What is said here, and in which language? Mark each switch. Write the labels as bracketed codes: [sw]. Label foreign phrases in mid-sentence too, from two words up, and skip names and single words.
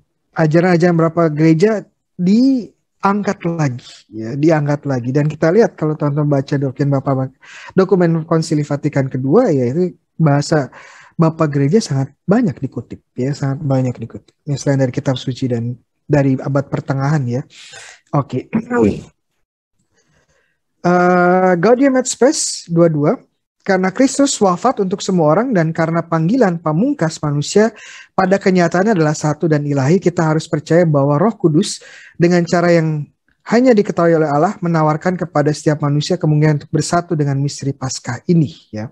[id] Ajaran-ajaran Bapak Gereja diangkat lagi. Dan kita lihat kalau teman-teman baca dokumen Konsili Vatikan kedua ya, itu bahasa Bapak Gereja sangat banyak dikutip ya, sangat banyak dikutip. Ya, selain dari kitab suci dan dari abad pertengahan ya. Oke. Gaudium et Spes 22. Karena Kristus wafat untuk semua orang dan karena panggilan pamungkas manusia pada kenyataannya adalah satu dan ilahi, kita harus percaya bahwa Roh Kudus dengan cara yang hanya diketahui oleh Allah menawarkan kepada setiap manusia kemungkinan untuk bersatu dengan misteri Paskah ini ya.